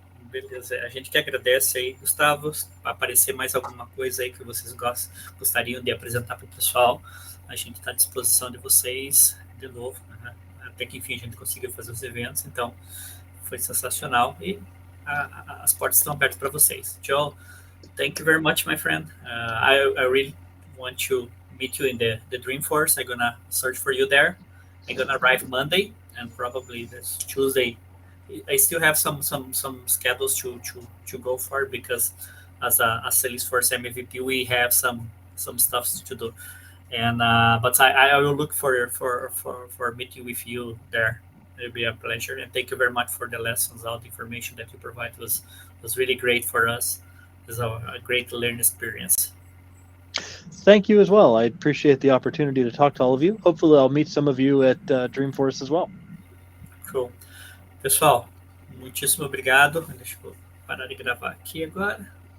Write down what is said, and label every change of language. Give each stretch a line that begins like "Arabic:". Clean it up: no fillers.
Portuguese: Beleza, a gente que agradece aí, Gustavo, aparecer mais alguma coisa aí que vocês gostariam de apresentar para o pessoal, a gente está à disposição de vocês de novo, né? Até que enfim a gente conseguiu fazer os eventos, então foi sensacional e as portas estão abertas para vocês.
English: Joe, thank you very much, my friend. I really want to meet you in the Dreamforce. I'm gonna search for you there. I'm gonna arrive Monday, and probably this Tuesday. I still have some schedules to go for because as a Salesforce MVP, we have some stuff to do. And but I will look for meeting with you there. It'll be a pleasure, and thank you very much for the lessons. All the information that you provide was really great for us. It was a great learning experience. Thank you as well. I appreciate the opportunity to talk to all of you. Hopefully, I'll meet some of you at Dreamforce as well. Cool.
Portuguese: Pessoal, muitíssimo obrigado. Deixa eu parar de gravar aqui agora.